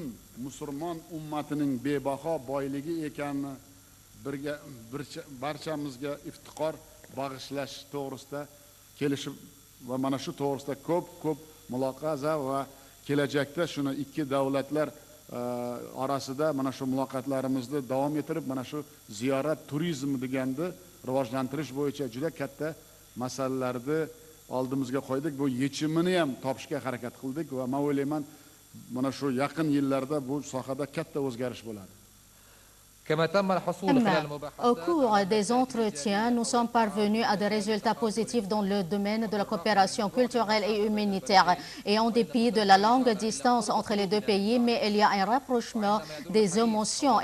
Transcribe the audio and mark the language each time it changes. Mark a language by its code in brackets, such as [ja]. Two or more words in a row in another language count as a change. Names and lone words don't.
[uz] musulmon ummatining bebaho boyligi ekanini barchamizga iftiqor bag'ishlash to'g'risida kelishib va mana shu to'g'risida ko'p muloqaza va kelajakda shuni ikki davlatlar orasida mana shu muloqotlarimizni davom ettirib, mana shu ziyorat turizmi deganda rivojlantirish bo'yicha juda katta masalalarni oldimizga qo'ydik. Bu yechimini ham topishga harakat qildik va men o'ylayman, mana shu yaqin yillarda bu sohada katta o'zgarish bo'ladi. [fr] Au cours des entretiens, nous sommes parvenus à des résultats positifs dans le domaine de la coopération culturelle et humanitaire. Et en dépit de la longue distance entre les deux pays, mais il y a un rapprochement des émotions.